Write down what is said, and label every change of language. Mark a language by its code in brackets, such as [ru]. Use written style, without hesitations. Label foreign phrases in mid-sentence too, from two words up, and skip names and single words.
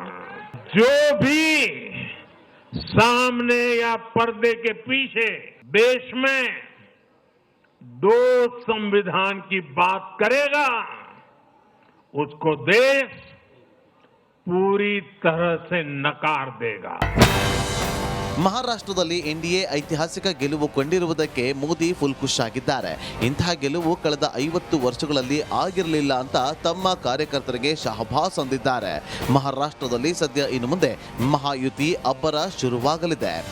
[hi] जो भी सामने या पर्दे के पीछे देश में 2 संविधान की बात करेगा, उसको देश पूरी तरह से नकार देगा. [kn] ಮಹಾರಾಷ್ಟ್ರದಲ್ಲಿ ಎನ್ಡಿಎ ಐತಿಹಾಸಿಕ ಗೆಲುವು ಕಂಡಿರುವುದಕ್ಕೆ ಮೋದಿ ಫುಲ್ ಖುಷ್ ಆಗಿದ್ದಾರೆ. ಇಂತಹ ಗೆಲುವು ಕಳೆದ 50 ವರ್ಷಗಳಲ್ಲಿ ಆಗಿರಲಿಲ್ಲ ಅಂತ ತಮ್ಮ ಕಾರ್ಯಕರ್ತರಿಗೆ ಶಹಬಾಸ್ ಅಂದಿದ್ದಾರೆ. ಮಹಾರಾಷ್ಟ್ರದಲ್ಲಿ ಸದ್ಯ ಇನ್ನು ಮುಂದೆ ಮಹಾಯುತಿ ಅಬ್ಬರ ಶುರುವಾಗಲಿದೆ.